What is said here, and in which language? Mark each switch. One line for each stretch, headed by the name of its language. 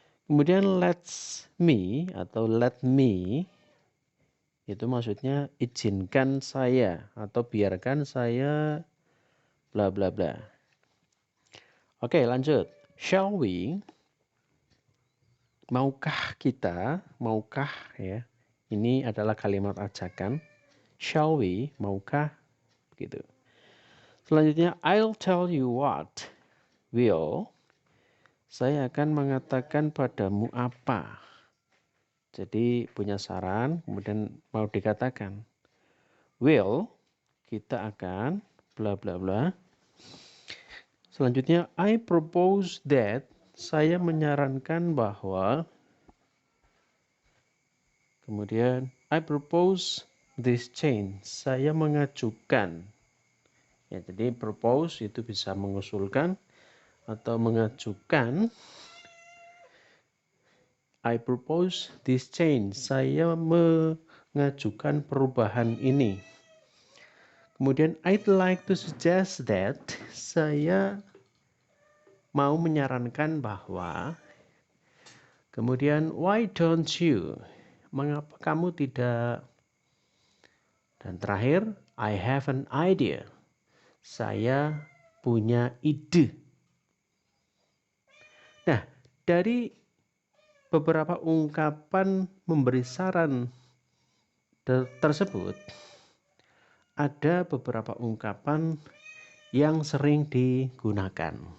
Indonesian: Kemudian
English: let's me
Indonesian: atau
English: let me,
Indonesian: itu maksudnya izinkan saya atau biarkan saya bla bla bla. Oke, lanjut.
English: Shall we?
Indonesian: Maukah kita? Maukah, ya. Ini adalah kalimat ajakan.
English: Shall we?
Indonesian: Maukah? Begitu. Selanjutnya,
English: I'll tell you what.
Indonesian: Will. Saya akan mengatakan padamu apa. Jadi punya saran, kemudian mau dikatakan. Will, kita akan bla bla bla. Selanjutnya,
English: I propose that.
Indonesian: Saya menyarankan bahwa. Kemudian,
English: I propose this change.
Indonesian: Saya mengajukan. Ya, jadi propose itu bisa mengusulkan atau mengajukan.
English: I propose this change.
Indonesian: Saya mengajukan perubahan ini. Kemudian
English: I'd like to suggest that.
Indonesian: Saya mau menyarankan bahwa. Kemudian
English: why don't you?
Indonesian: Mengapa kamu tidak? Dan terakhir,
English: I have an idea.
Indonesian: Saya punya ide. Nah, dari beberapa ungkapan memberi saran tersebut, ada beberapa ungkapan yang sering digunakan.